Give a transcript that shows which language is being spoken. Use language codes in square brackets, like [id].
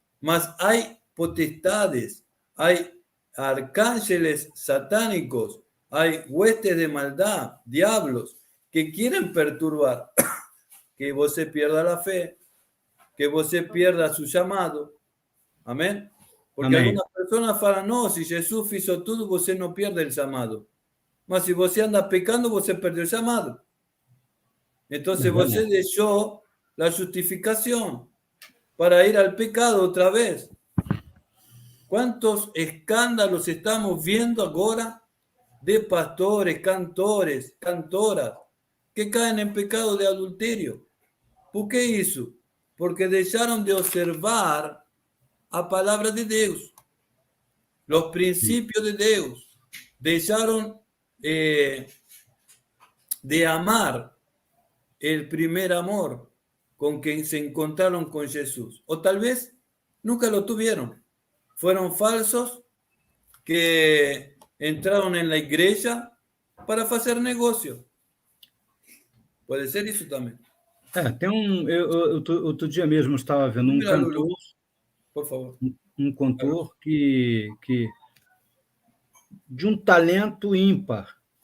[es] Mas hay potestades, hay arcángeles satánicos, hay huestes de maldad, diablos, que quieren perturbar, que vos se pierda la fe, que você pierda su llamado. Amén. Porque [pt] Amém. [es] algunas personas falan, no, si Jesús hizo todo, você no pierde el llamado. Mas si você anda pecando, você perdió el llamado. Entonces você dejó la justificación para ir al pecado otra vez. ¿Cuántos escándalos estamos viendo ahora de pastores, cantores, cantoras que caen en pecado de adulterio? ¿Por qué hizo? Porque dejaron de observar a palabra de Dios, los principios de Dios, dejaron de amar el primer amor con quien se encontraron con Jesús. O tal vez nunca lo tuvieron. Fueron falsos que entraron en la iglesia para hacer negocio. [pt] Pode ser isso também. Tem outro dia mesmo eu estava vendo um cantor, [es] por favor, [pt] um cantor que de um talento ímpar.